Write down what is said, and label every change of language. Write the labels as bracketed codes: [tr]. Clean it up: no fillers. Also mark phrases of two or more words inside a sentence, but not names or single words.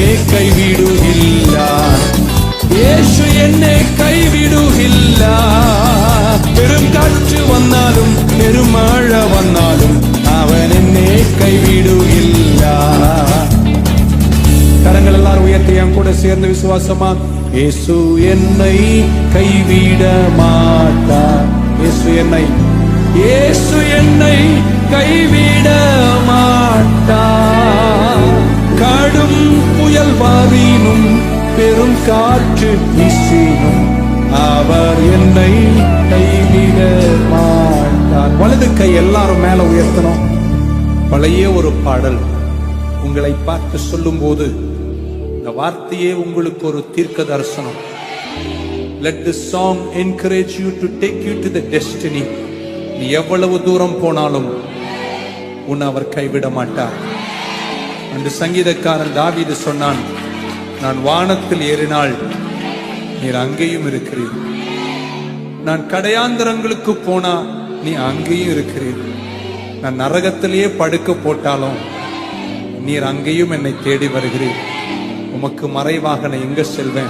[ml] കൈവിടുകില്ല. യേശു എന്നെ കൈവിടുകില്ല. പെരും കാറ്റ് വന്നാലും പെരുമഴ വന്നാലും അവൻ എന്നെ കൈവിടുകില്ല. [ta] கரங்கள் எல்லாரும் உயர்த்தி என் கூட சேர்ந்து விசுவாசமா, இயேசு என்னை கைவிட மாட்டார். இயேசு என்னை கைவிட மாட்டார். கடும் புயல் வாரினும் பெரும் காற்று வீசினும் அவர் என்னை கைவிட மாட்டார். வலது கை எல்லாரும் மேல உயர்த்தணும். பழைய ஒரு பாடல் உங்களை பார்த்து சொல்லும் போது இந்த வார்த்தையே உங்களுக்கு ஒரு தீர்க்க தரிசனம். [en] Let this song encourage you to take you to the destiny. [ta] நீ எவ்வளவு தூரம் போனாலும் உன்னை அவர் கைவிட மாட்டார். அந்த சங்கீதக்காரன் தாவீது சொன்னான், நான் வானத்தில் ஏறினால் நீர் அங்கேயும் இருக்கிறீர், நான் கடையாந்தரங்களுக்கு போனா நீ அங்கேயும் இருக்கிறீர், நான் நரகத்திலேயே படுக்க போட்டாலும் நீர் அங்கேயும் என்னை தேடி வருகிறீர், உமக்கு மறைவாக நான் எங்க செல்வேன்.